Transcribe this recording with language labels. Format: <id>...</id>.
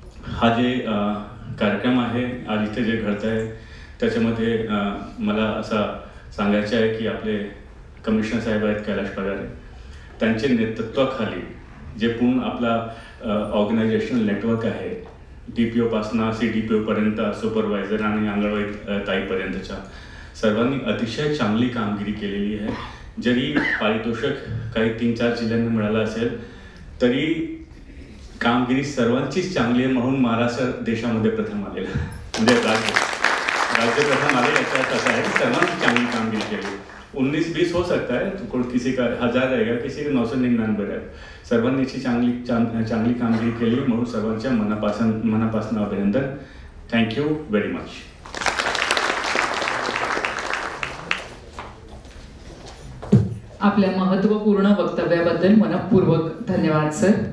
<mr>हा जे कार्यक्रम आहे आज इथे जे घडत आहे त्याच्यामध्ये मला असं सांगायचं आहे की आपले कमिशनर साहेब आहेत कैलाश पगारे, त्यांच्या नेतृत्वाखाली जे पूर्ण आपला ऑर्गनायझेशनल नेटवर्क आहे, DPO पासून CDPO पर्यंत, सुपरवायझर आणि अंगणवाडी ताईपर्यंतच्या सर्वांनी अतिशय चांगली कामगिरी केलेली आहे. जरी पारितोषिक काही 3-4 जिल्ह्यांना मिळालं असेल तरी कामगिरी सर्वांचीच चांगली आहे. म्हणून महाराष्ट्र देशामध्ये प्रथम आलेला, म्हणजे राज्य प्रथम आले. याचा अर्थ असा आहे की सर्वांची चांगली कामगिरी केली.</mr> <hi>19-20 हो सकता है, तो किसी का 1000 रहेगा, किसी का 999 रहेगा.</hi> <mr>सर्वांनी चांगली कामगिरी केली म्हणून सर्वांच्या मनापासून अभिनंदन.</mr> <en>Thank you very much.</en> <mr>आपल्या महत्त्वपूर्ण वक्तव्याबद्दल मनपूर्वक धन्यवाद सर.</mr>